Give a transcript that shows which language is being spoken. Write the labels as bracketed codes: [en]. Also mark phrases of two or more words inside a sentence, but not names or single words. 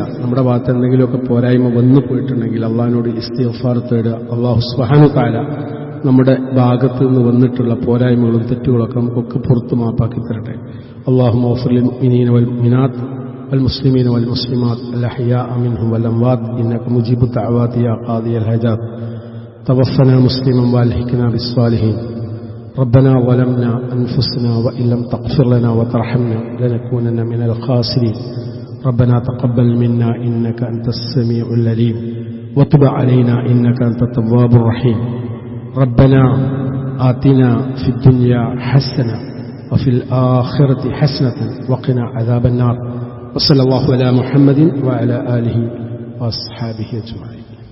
[ml] നമ്മുടെ ഭാഗത്ത് എന്തെങ്കിലുമൊക്കെ പോരായ്മ വന്നു പോയിട്ടുണ്ടെങ്കിൽ അള്ളാഹിനോട് ഇസ്തിഗ്ഫാർ തേടുക. [ar] الله سبحانه تعالى [ml] നമ്മുടെ ഭാഗത്ത് നിന്ന് വന്നിട്ടുള്ള പോരായ്മകളും തെറ്റുകളൊക്കെ നമുക്കൊക്കെ പുറത്തു മാപ്പാക്കി തരട്ടെ. [ar] اللهم اغفر للمؤمنين والمؤمنات والمسلمين والمسلمات الأحياء منهم والأموات إنك مجيب الدعوات يا قاضي الحاجات توفنا مسلما والحقنا بالصالحين ربنا ظلمنا أنفسنا وإن لم تغفر لنا وترحمنا لنكونن من الخاسرين ربنا تقبل منا إنك أنت السميع العليم وتب علينا إنك أنت التواب الرحيم ربنا آتنا في الدنيا حسنة وفي الآخرة حسنة وقنا عذاب النار وصلى الله على محمد وعلى آله وأصحابه أجمعين.